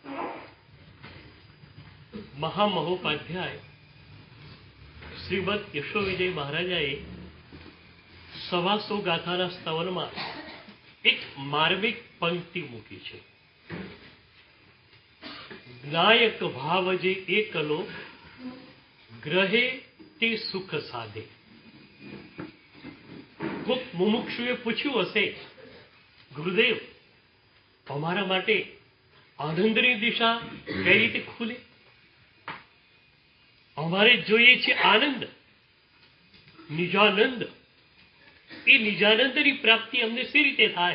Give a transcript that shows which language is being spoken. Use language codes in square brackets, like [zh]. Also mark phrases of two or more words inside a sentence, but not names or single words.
[gu] મહામહોપાધ્યાય શ્રીમદ યશોવિજય મહારાજાએ સવાસો ગાથાના સ્તવનમા એક માર્મિક પંક્તિ મૂકી છે। જ્ઞાયક ભાવ જે એકલો ગ્રહે તે સુખ સાધે। કોક મુમુક્ષુએ पूछ्યું હશે ગુરુદેવ અમારા માટે આનંદની દિશા કઈ રીતે ખુલે? અમારે જોઈએ છે આનંદ, નિજાનંદ। એ નિજાનંદની પ્રાપ્તિ અમને સી રીતે થાય?